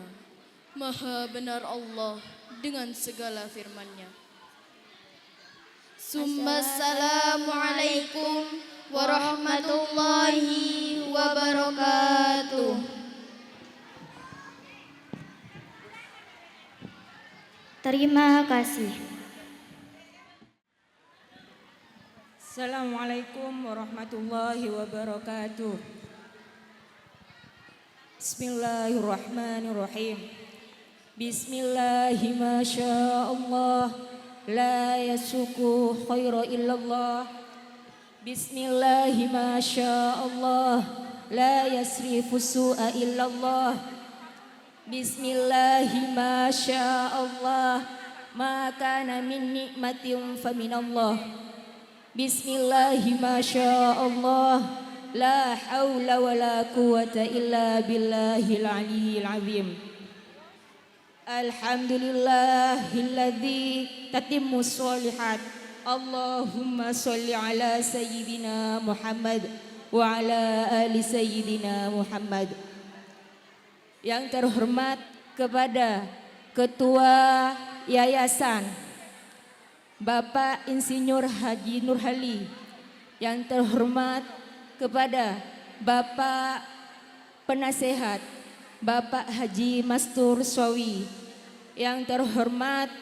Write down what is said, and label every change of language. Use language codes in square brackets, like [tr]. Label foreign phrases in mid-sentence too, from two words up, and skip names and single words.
[id] Maha benar Allah dengan segala firman-Nya. [ar] السلام عليكم ورحمة الله وبركاته. [id] Terima kasih. [ar] السلام عليكم ورحمة الله وبركاته. بسم الله الرحمن الرحيم. بسم الله ما شاء الله، لا يسوق الخير إلا الله. بسم الله ما شاء الله، لا يصرف السوء إلا الله. بسم الله ما شاء الله، ما كان من نعمة فمن الله. بسم الله ما شاء الله، لا حول ولا قوة إلا بالله العلي العظيم. الحمد لله الذي تتم صالحات. اللهم صل على سيدنا محمد وعلى آل سيدنا محمد. [id] Yang terhormat kepada Ketua Yayasan Bapak Insinyur Haji Nurhali, yang terhormat kepada Bapak Penasehat Bapak Haji Mastur Swawi, yang terhormat